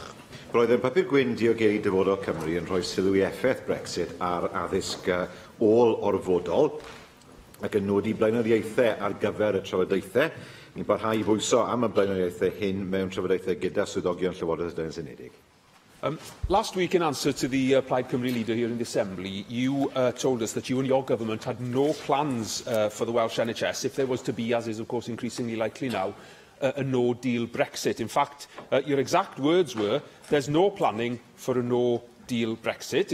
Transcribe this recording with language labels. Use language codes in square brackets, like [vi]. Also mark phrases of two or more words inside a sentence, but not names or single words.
[cy] Roedd yn papur gwyn diogelu dyfodol Cymru yn rhoi sylw i effaith Brexit ar addysg ôl-orfodol ac yn nodi blaenoriaethau ar gyfer y trafodaethau. Ni'n parhau i bwyso am y blaenoriaethau hyn mewn trafodaethau gyda swyddogion Llywodraeth Daearys Unedig. [en] Last week, in answer to the Plaid Cymru leader here in the Assembly, you told us that you and your government had no plans for the Welsh NHS if there was to be, as is of course increasingly likely now, a no-deal Brexit. In fact, your exact words were, there's no planning for a no-deal Brexit.